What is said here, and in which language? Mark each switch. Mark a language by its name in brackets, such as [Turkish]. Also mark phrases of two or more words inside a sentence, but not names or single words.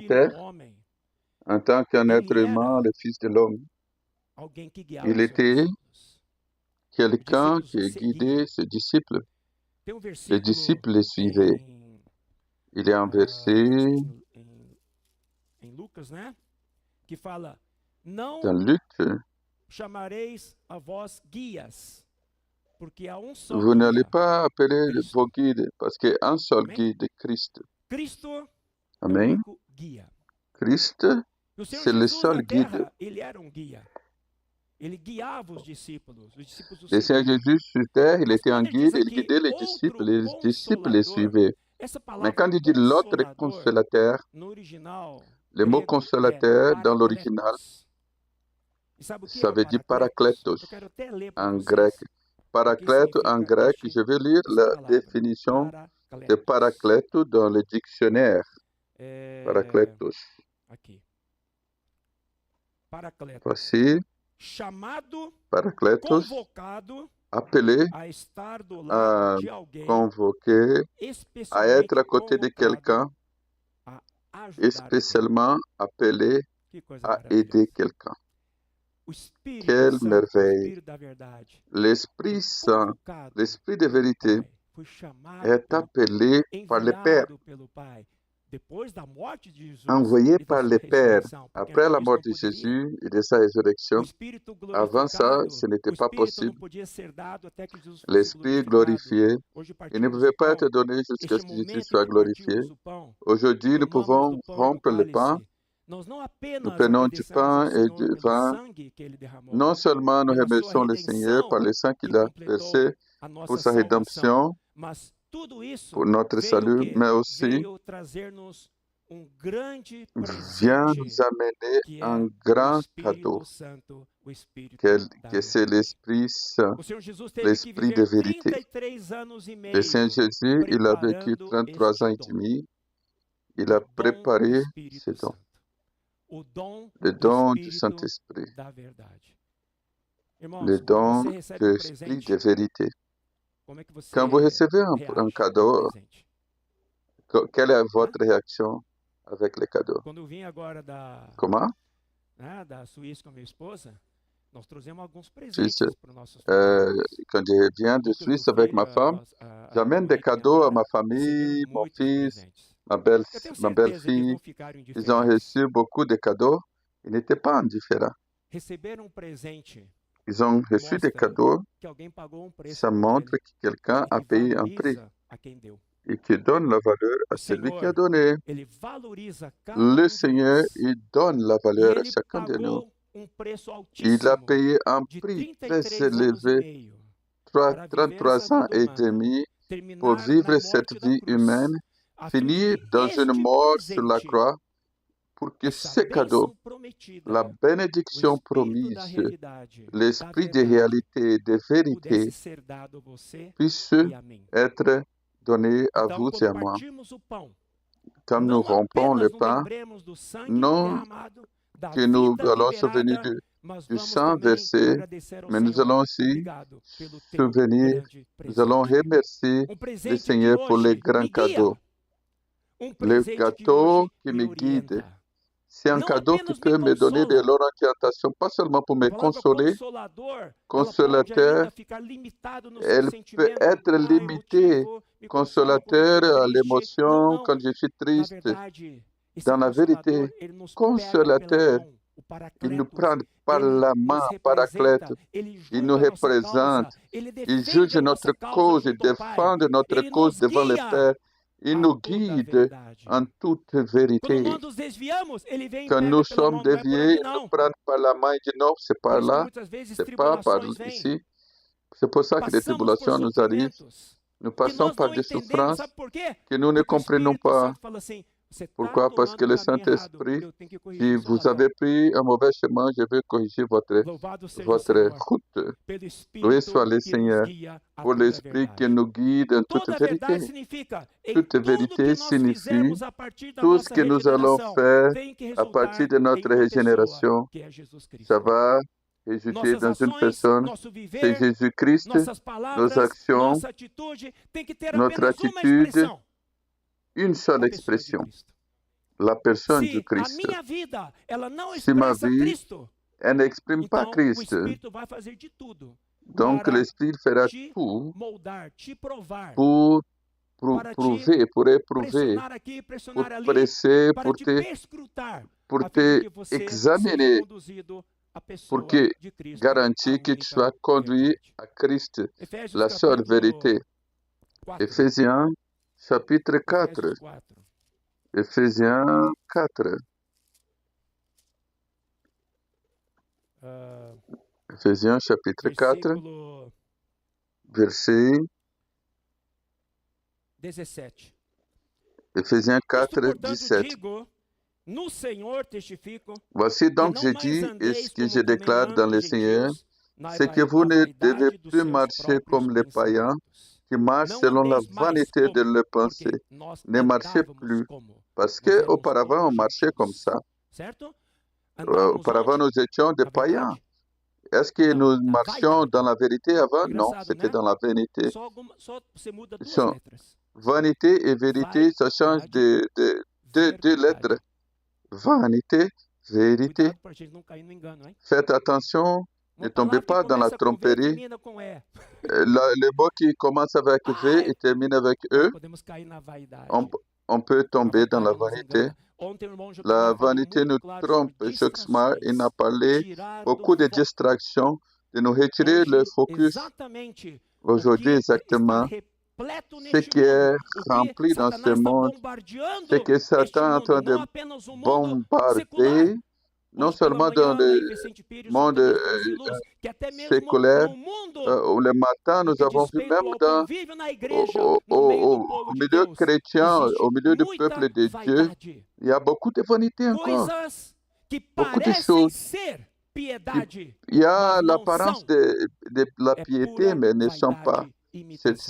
[Portuguese] filho [French] terre, [Portuguese] do homem, [French] en tant qu'un être [Portuguese] ele [French] humain, [Portuguese] era [French] le Fils de l'homme, [Portuguese] alguém que guiava [French] il [Portuguese] os seus [French] était [Portuguese] discípulos. [French] quelqu'un [Portuguese] Discípulos [French] qui [Portuguese] seguiam. [French] guidait ses disciples. [Portuguese] Tem um [French] Les [Portuguese] versículo [French] disciples les suivaient. [Portuguese] em, [French] Il y a un [Portuguese] acho que [French] verset [Portuguese] em Lucas, né? Que fala: não [French] dans Luc, [Portuguese] chamareis a vós guias, porque há um só [French] vous n'allez [Portuguese] guia, [French] pas appeler [Portuguese] Cristo. [French] vos guides, parce qu'un seul [Portuguese] Amém? [French] guide est Christ. [Portuguese] Cristo é o [French] Amen. [Portuguese] único guia. [French] Christ, [Portuguese] E o Senhor [French] c'est le [Portuguese] Jesus [French] seul [Portuguese] na guide. terra, ele era um guia. Ele guiava os discípulos o [French] Le Seigneur [Portuguese] seguiam. [French] Jésus sur terre, il [Portuguese] Mas [French] était un [Portuguese] quando ele [French] guide, [Portuguese] diz [French] il [Portuguese] aqui, [French] guidait les [Portuguese] outro [French] disciples les [Portuguese] consolador, [French] suivaient. [Portuguese] Essa [French] Mais [Portuguese] palavra [French] quand il dit l'autre consolateur, consolateur, [Portuguese] no original [French] le mot [Portuguese] grego, [French] consolateur dans l'original, [Portuguese] parakletos. E sabe o que [French] ça [Portuguese] é o [French] veut dire [Portuguese] parakletos? [French] parakletos [Portuguese] Eu quero até ler para [French] en grec. [Portuguese] vocês o que [French] Paraclète en [Portuguese] significa [French] grec, je vais lire [Portuguese] esta [French] la [Portuguese] palavra. [French] définition de [Portuguese] Parakletos. [French] paraclète dans le dictionnaire. [Portuguese] Paracletos. Aqui. Paracletos. [French] Voici, [Portuguese] Chamado, [French] paracletos, [Portuguese] convocado [French] appelé [Portuguese] a estar do [French] à [Portuguese] lado de alguém, [French] convoquer, à être [Portuguese] especialmente [French] à côté de [Portuguese] convocado [French] quelqu'un, [Portuguese] a ajudar [French] et [Portuguese] alguém. [French] spécialement appelé [Portuguese] Que coisa [French] à aider [Portuguese] maravilhosa. [French] quelqu'un. [Portuguese] O Espírito [French] Quelle [Portuguese] Santo, o [French] merveille! [Portuguese] Espírito da verdade, [French] L'Esprit Saint, [Portuguese] convocado [French] l'Esprit de [Portuguese] pelo [French] vérité, [Portuguese] Pai, foi chamado [French] est [Portuguese] pelo Pai, [French] appelé par le Père, [Portuguese] enviado pelo Pai, depois da morte de Jesus [French] envoyé [Portuguese] e da [French] par [Portuguese] sua [French] le Père. [Portuguese] ressurreição, porque [French] Après la [Portuguese] antes disso [French] mort [Portuguese] não [French] de [Portuguese] poderia. [French] Jésus et de sa [Portuguese] O [French] résurrection, [Portuguese] Espírito [French] avant ça, [Portuguese] glorificado, [French] ce [Portuguese] o [French] n'était pas [Portuguese] Espírito não [French] possible. [Portuguese] podia ser dado até que Jesus fosse [French] L'Esprit [Portuguese] glorificado. [French] glorifié, [Portuguese] Hoje [French] il ne [Portuguese] partimos [French] pouvait [Portuguese] o [French] pas [Portuguese] pão. [French] être donné jusqu'à [Portuguese] Este [French] ce que Jésus [Portuguese] momento em [French] soit [Portuguese] que [French] glorifié. [Portuguese] partimos o pão, [French] Aujourd'hui, nous [Portuguese] tomamos [French] pouvons [Portuguese] do pão e do [French] rompre le pain. [Portuguese] cálice. Nós não [French] Nous [Portuguese] apenas [French] prenons du [Portuguese] agradecemos ao [French] pain et [Portuguese] Senhor [French] du [Portuguese] pelo [French] vin. [Portuguese] sangue que Ele derramou, [French] Non seulement nous [Portuguese] pela sua [French] remercions le Seigneur [Portuguese] redenção [French] par le sang [Portuguese] que [French] qu'il a [Portuguese] completou [French] versé [Portuguese] a [French] pour [Portuguese] nossa [French] sa [Portuguese] salvação, [French] rédemption, [Portuguese] mas tudo isso [French] pour notre [Portuguese] veio o [French] salut, [Portuguese] quê? [French] mais aussi [Portuguese] Veio trazer-nos grande [French] vient [Portuguese] presente, [French] nous amener [Portuguese] que [French] un [Portuguese] é o [French] grand cadeau, [Portuguese] Espírito Santo, o Espírito da [French] que c'est [Portuguese] verdade. [French] l'Esprit Saint, [Portuguese] O Senhor Jesus teve que [French] l'Esprit de [Portuguese] viver [French] vérité. [Portuguese] 33 anos e [French] Le Saint [Portuguese] meio [French] Jésus, il a vécu [Portuguese] preparando [French] 33 ans et [Portuguese] este dom, [French] demi. Il [Portuguese] o [French] a [Portuguese] dom do [French] préparé ce [Portuguese] Espírito [French] don, [Portuguese] Santo, o dom [French] le [Portuguese] do [French] don du [Portuguese] Espírito [French] Saint-Esprit, [Portuguese] da verdade. [French] le [Portuguese] Irmãos, quando [French] don [Portuguese] você [French] de [Portuguese] recebe um [French] l'Esprit de [Portuguese] presente, [French] vérité. [Portuguese] como é que você [French] Quand vous recevez un [Portuguese] reage ao [French] cadeau, [Portuguese] presente? [French] quelle est [Portuguese] Hã? [French] votre réaction avec le cadeau? [Portuguese] Quando eu vim agora [French] Comment? [Portuguese] da Suíça com a minha esposa, nós trouxemos alguns [French] Suisse. [Portuguese] presentes para os nossos familiares. [French] Quand je viens de [Portuguese] Lucas, meu [French] Suisse avec [Portuguese] filho, [French] ma femme, [Portuguese] a [French] j'amène des [Portuguese] minha [French] cadeaux à [Portuguese] cunhada, [French] ma [Portuguese] receberam [French] famille, mon [Portuguese] muitos [French] fils, [Portuguese] presentes. [French] ma [Portuguese] Eu tenho certeza que eles [French] belle-fille. [Portuguese] não ficaram [French] Ils ont [Portuguese] indiferentes. [French] reçu beaucoup de cadeaux. Ils n'étaient pas indifférents. [Portuguese] Receberam um presente [French] Ils ont reçu des [Portuguese] mostra [French] cadeaux. [Portuguese] que alguém pagou um preço [French] Ça [Portuguese] por [French] montre [Portuguese] ele [French] que quelqu'un [Portuguese] e [French] a [Portuguese] que [French] payé un prix [Portuguese] valoriza a quem deu. [French] et qui donne la valeur à [Portuguese] O [French] celui qui [Portuguese] Senhor, [French] a donné. [Portuguese] Ele valoriza cada [French] Le [Portuguese] de [French] Seigneur, [Portuguese] nós. [French] il donne la [Portuguese] E [French] valeur à [Portuguese] Ele [French] chacun de nous. [Portuguese] pagou um preço [French] Il a [Portuguese] altíssimo [French] payé un [Portuguese] de [French] prix très [Portuguese] 33 anos e [French] élevé, [Portuguese] meio para viver [French] 33 [Portuguese] essa [French] ans [Portuguese] vida [French] et [Portuguese] humana, [French] demi, pour [Portuguese] terminar [French] vivre [Portuguese] na [French] cette [Portuguese] morte da [French] vie humaine, [Portuguese] cruz, a fim de [French] finir [Portuguese] que [French] dans une [Portuguese] este [French] mort sur la [Portuguese] presente, [French] croix, pour que [Portuguese] essa [French] ce cadeau, [Portuguese] bênção prometida, [French] la [Portuguese] o [French] bénédiction [Portuguese] Espírito da [French] promise, [Portuguese] realidade, da [French] l'esprit de [Portuguese] verdade, [French] réalité, de vérité, [Portuguese] pudesse ser dado a você [French] puisse [Portuguese] e a mim. [French] être donné à [Portuguese] Então, [French] vous et à [Portuguese] quando [French] moi. [Portuguese] partimos o pão, [French] Quand nous [Portuguese] não [French] rompons le [Portuguese] apenas nos [French] pain, [Portuguese] lembremos do sangue [French] non [Portuguese] derramado, da [French] que nous [Portuguese] vida [French] allons souvenir [Portuguese] liberada, mas [French] du [Portuguese] vamos [French] sang [Portuguese] também [French] versé, [Portuguese] agradecer ao [French] mais nous [Portuguese] Senhor. [French] allons aussi [Portuguese] Obrigado pelo teu [French] souvenir, [Portuguese] grande [French] nous allons [Portuguese] presente. [French] remercier le [Portuguese] Presente que [French] Seigneur pour les [Portuguese] hoje [French] grands [Portuguese] me guia. [French] cadeaux. Le [Portuguese] Presente que [French] gâteau [Portuguese] hoje [French] qui [Portuguese] me [French] me guide. [Portuguese] orienta. [French] C'est un [Portuguese] Não [French] cadeau qui [Portuguese] apenas me [French] peut me donner de [Portuguese] consola. [French] l'orientation, pas seulement pour [Portuguese] A [French] me [Portuguese] palavra [French] consoler, [Portuguese] consolador, ela pode [French] consolateur, [Portuguese] ainda ficar limitado no seu [French] elle peut [Portuguese] sentimento [French] être limitée. [Portuguese] emotivo, me consola quando [French] Consolateur [Portuguese] eu [French] à [Portuguese] estou triste. [French] l'émotion, [Portuguese] Não, [French] quand je suis [Portuguese] na [French] triste. [Portuguese] verdade, esse [French] Dans la [Portuguese] consolador, [French] vérité, [Portuguese] ele nos pega pela [French] consolateur, [Portuguese] mão, o [French] il nous [Portuguese] paracletos, [French] prend par [Portuguese] ele [French] la [Portuguese] nos [French] main, paraclète, [Portuguese] representa, ele [French] il nous [Portuguese] julga a nossa [French] représente, [Portuguese] causa, ele [French] il [Portuguese] defende [French] juge [Portuguese] a [French] notre [Portuguese] nossa causa [French] cause, il [Portuguese] junto ao Pai, [French] défend notre [Portuguese] ele [French] cause [Portuguese] nos [French] devant le [Portuguese] guia [French] Père, il [Portuguese] a [French] nous [Portuguese] toda a [French] guide [Portuguese] verdade. [French] en toute [Portuguese] Quando [French] vérité. [Portuguese] nós nos desviamos, ele vem e [French] Quand [Portuguese] pega [French] nous [Portuguese] pela [French] sommes [Portuguese] mão, não é por [French] déviés, [Portuguese] aqui [French] il nous [Portuguese] não. [French] prend par la main et dit non, c'est [Portuguese] Por [French] par [Portuguese] isso que [French] là, [Portuguese] muitas vezes [French] c'est pas par [Portuguese] tribulações vêm, [French] ici. C'est pour ça que les [Portuguese] passamos por [French] tribulations nous arrivent. [Portuguese] sofrimentos [French] Nous [Portuguese] que [French] passons [Portuguese] nós [French] par [Portuguese] não [French] des [Portuguese] entendemos. [French] souffrances [Portuguese] Sabe por quê? [French] que nous ne [Portuguese] Porque o [French] comprenons [Portuguese] Espírito [French] pas. [Portuguese] Santo fala assim, você está [French] Pourquoi? Parce que [Portuguese] tomando [French] le [Portuguese] o caminho errado, [French] Saint-Esprit, [Portuguese] eu tenho que [French] si [Portuguese] corrigir sua [French] vous [Portuguese] razão. [French] avez pris un mauvais chemin, je vais corriger [Portuguese] Louvado seja o [French] votre [Portuguese] Senhor [French] route. [Portuguese] pelo [French] Loué soit [Portuguese] Espírito [French] le [Portuguese] que nos [French] Seigneur [Portuguese] guia a [French] pour [Portuguese] toda a [French] l'Esprit qui [Portuguese] verdade. [French] nous guide en toute [Portuguese] Toda a verdade [French] vérité. [Portuguese] significa em [French] Toute [Portuguese] tudo [French] vérité [Portuguese] que nós [French] signifie [Portuguese] fizermos a partir da [French] tout ce [Portuguese] nossa [French] que nous allons [Portuguese] regeneração, [French] faire [Portuguese] tem que [French] à partir [Portuguese] resultar [French] de [Portuguese] em [French] notre [Portuguese] uma pessoa, [French] régénération. [Portuguese] que é Jesus Cristo. [French] Ça va résulter [Portuguese] Nossas [French] dans une [Portuguese] ações, [French] personne, [Portuguese] nosso [French] c'est [Portuguese] viver, [French] Jésus-Christ, [Portuguese] nossas [French] nos [Portuguese] palavras, [French] actions, [Portuguese] nossa atitude tem que ter [French] notre [Portuguese] apenas uma [French] attitude, [Portuguese] expressão: [French] une seule [Portuguese] a pessoa de [French] expression, [Portuguese] Cristo. [French] la personne du [Portuguese] Se a [French] Christ. [Portuguese] minha vida ela não [French] Si ma [Portuguese] expressa [French] vie, [Portuguese] Cristo, [French] elle n'exprime pas [Portuguese] então o [French] Christ, [Portuguese] Espírito vai fazer de tudo [French] donc [Portuguese] para [French] l'Esprit fera [Portuguese] te [French] tout [Portuguese] moldar, te provar, [French] pour [Portuguese] para te [French] prouver, pour éprouver, [Portuguese] pressionar aqui, [French] pour [Portuguese] pressionar ali, [French] presser, [Portuguese] para te perscrutar, [French] pour [Portuguese] a fim [French] te [Portuguese] de que você seja [French] examiner, [Portuguese] conduzido à pessoa [French] pour que [Portuguese] de Cristo, [French] garantir [Portuguese] a [French] que tu [Portuguese] única [French] sois conduit [Portuguese] verdade. [French] à Christ, [Portuguese] Efésios [French] la seule [Portuguese] capítulo [French] vérité. [Portuguese] 4. [French] Éphésiens chapitre 4. [Portuguese] Efésios 4. [French] Éphésiens 4. Éphésiens chapitre 4, [Portuguese] Versículo [French] verset 17. Ephésiens [Portuguese] Isto, [French] 4, [Portuguese] portanto, [French] 17. [Portuguese] digo, no Senhor testifico, [French] Voici [Portuguese] que [French] donc [Portuguese] não [French] j'ai [Portuguese] mais [French] dit, et ce [Portuguese] andeis [French] que [Portuguese] como [French] je déclare dans [Portuguese] também [French] le [Portuguese] andam os [French] Seigneur, [Portuguese] gentios, na [French] c'est que vous [Portuguese] na [French] ne devez [Portuguese] vaidade dos [French] plus [Portuguese] seus [French] marcher [Portuguese] próprios [French] comme les païens [Portuguese] pensamentos. [French] qui marchent [Portuguese] Não [French] selon la [Portuguese] andeis mais [French] vanité de [Portuguese] como, [French] leurs [Portuguese] porque [French] pensées. [Portuguese] nós [French] Ne marchez [Portuguese] andávamos [French] plus, [Portuguese] como. [French] parce [Portuguese] Nós éramos [French] qu'auparavant [Portuguese] como [French] on marchait comme [Portuguese] gentios, [French] ça. [Portuguese] certo? Andávamos [French] Auparavant [Portuguese] onde? [French] nous étions des [Portuguese] Na [French] païens. [Portuguese] verdade? [French] Est-ce que [Portuguese] Não, [French] nous [Portuguese] na [French] marchions dans [Portuguese] vaidade. [French] la vérité avant? Non, [Portuguese] Engraçado, [French] c'était [Portuguese] né? [French] dans la vanité. [Portuguese] Só você muda duas [French] Sont [Portuguese] letras. [French] vanité et vérité, ça change [Portuguese] Vaidade, [French] deux lettres. [Portuguese] verdade. [French] Vanité, vérité. [Portuguese] Cuidado para a gente não cair no engano, hein? [French] Faites attention, ne [Portuguese] Uma [French] tombez [Portuguese] palavra que [French] pas dans la [Portuguese] começa com V e [French] tromperie. [Portuguese] termina com E. [French] Le mot qui commence avec V et termine avec [Portuguese] Nós [French] E, [Portuguese] podemos cair na vaidade. [French] on peut [Portuguese] A [French] tomber dans la [Portuguese] vaidade nos [French] vanité. [Portuguese] engana. Ontem o irmão [French] La [Portuguese] Jocmar falou [French] vanité [Portuguese] muito [French] nous [Portuguese] claro sobre [French] trompe. Joxmar, il n'a [Portuguese] distrações. [French] parlé [Portuguese] Tirar [French] beaucoup [Portuguese] do [French] de [Portuguese] foco. [French] distractions, de nous retirer le [Portuguese] Hoje, [French] focus. [Portuguese] exatamente [French] Aujourd'hui, [Portuguese] o que está [French] exactement, [Portuguese] repleto [French] ce [Portuguese] neste [French] qui est [Portuguese] mundo, o que [French] rempli dans ce [Portuguese] Satanás está [French] monde, [Portuguese] bombardeando [French] c'est que [Portuguese] este [French] Satan est en [Portuguese] mundo, [French] train de [Portuguese] não apenas o mundo secular, [French] bombarder, non [Portuguese] onde pela [French] seulement dans [Portuguese] manhã, [French] le [Portuguese] né, Vicente Pires, o [French] monde [Portuguese] querido trouxe luz, que até mesmo [French] séculaire, [Portuguese] no mundo, [French] où le matin, [Portuguese] no [French] nous [Portuguese] que diz [French] avons vu [Portuguese] respeito [French] même [Portuguese] ao [French] dans, [Portuguese] convívio na igreja, no meio do povo [French] au [Portuguese] de [French] milieu [Portuguese] Deus, [French] chrétien, au [Portuguese] existe [French] milieu du [Portuguese] muita [French] peuple de Dieu, [Portuguese] vaidade. [French] il y a beaucoup de vanité encore, [Portuguese] Coisas que [French] beaucoup de [Portuguese] parecem [French] choses. [Portuguese] ser piedade, [French] Il y a [Portuguese] mas não [French] l'apparence [Portuguese] são. [French] de la [Portuguese] É [French] piété, [Portuguese] pura [French] mais ne sont pas. [Portuguese] vaidade, [French] C'est [Portuguese] imitação.